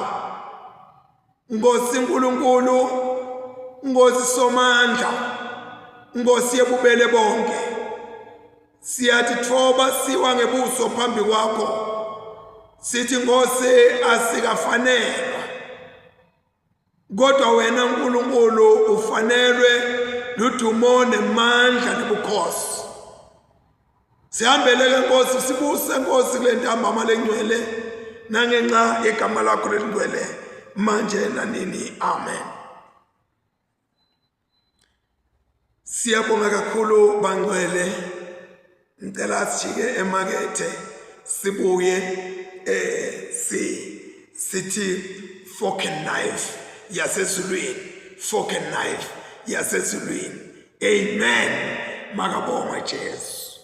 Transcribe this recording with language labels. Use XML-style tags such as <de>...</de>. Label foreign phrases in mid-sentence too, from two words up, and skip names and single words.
<ss>Nkosi Nkulunkulu, Nkosi somandla, Nkosi yebubele bonke, siyathi thoba siwa ngebuso phambi kwakho, sithi Nkosi asikafanelwa, kodwa wena Nkulunkulu ufanelwe ludumo nemandla nebukhosi. Sihambele ke Nkosi, sibuse Nkosi kule ntambama lengcwele nangenxa yegama lakho lengcwele manje nanini, amen. Siyabonga kakhulu bangcwele. Ngicela sijike emakethe sibuye sithi</ss> <en>fork and knife</en> <ss>yasezulwini,</ss> <en>fork and knife</en> <ss>yasezulwini. Amen. Makabongwe Jesu.</ss>